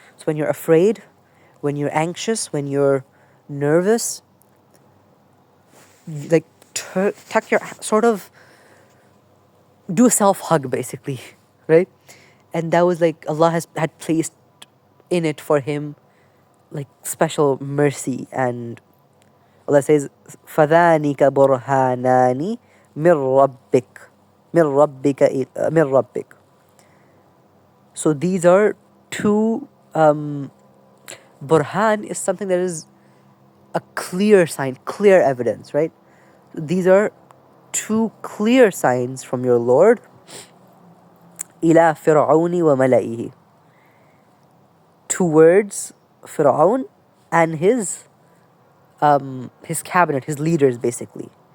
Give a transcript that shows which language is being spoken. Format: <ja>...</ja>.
<en>So when you're afraid, when you're anxious, when you're nervous, tuck your, sort of do a self-hug, basically, right? and that was like Allah had placed in it for him like special mercy.</en> <ar>And Allah says, فَذَانِكَ بُرْهَانَانِ مِنْ رَبِّكَ مِنْ رَبِّكَ.</ar> <en>So these are two, burhan is something that is a clear sign, clear evidence, right? These are two clear signs from your Lord, إِلَى فِرْعَوْنِ وَمَلَئِهِ, towards Firaun and his cabinet, his leaders basically.</en>